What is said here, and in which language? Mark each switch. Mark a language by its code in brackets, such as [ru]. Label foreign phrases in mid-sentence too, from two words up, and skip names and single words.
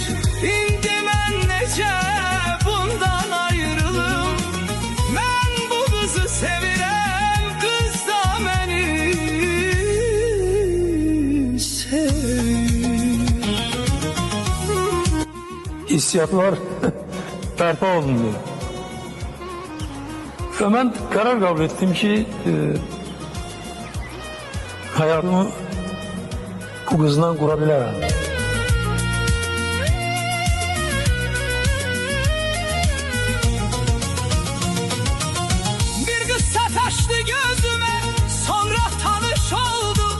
[az] İndi mən necə bundan ayrılım? Mən bu qızı sevirəm, qız da məni sevir. Hissiyatlar bərpa olundu. [tr] Ve ben karar kabul ettim ki hayatımı bu kızdan kurabilirim. [az] Bir kız sataştı gözüme, sonra tanış olduk.